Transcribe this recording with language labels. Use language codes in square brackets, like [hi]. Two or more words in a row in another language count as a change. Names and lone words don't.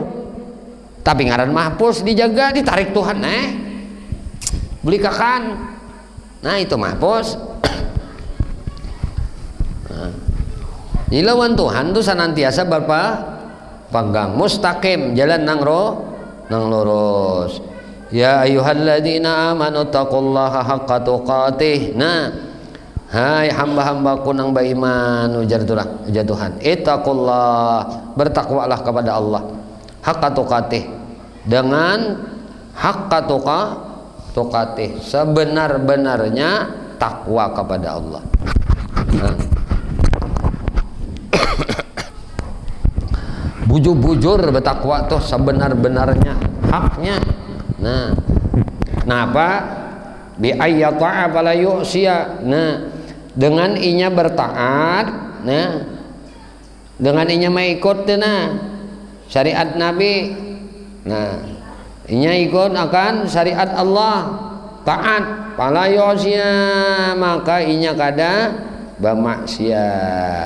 [bjn] Tapi ngaran mahpus dijaga, ditarik Tuhan, beli kakan. Nah itu mahpus. Nah, jadi lawan Tuhan tuh senantiasa pegang mustaqim, jalan nang lurus. [ar] يا أيها الذين آمنوا اتقوا الله حق تقاته. [bjn] Nah, hai hamba-hambaku nang beriman, ujar Tuhan, ittaqullah, bertakwalah kepada Allah, [ar] حق تقاته, dengan حق تقاته, [bjn] sebenar-benarnya takwa kepada Allah. Nah, bujur-bujur bertakwa tuh sebenar-benarnya haknya. Nah, kenapa? [ar] بأن يطاع فلا يعصى. [bjn] Nah, dengan inya bertaat, nah, dengan inya mengikut syariat Nabi. Nah, inya ikut akan syariat Allah, taat, [ar] فلا يعصى, [bjn] maka inya kada bermaksiat.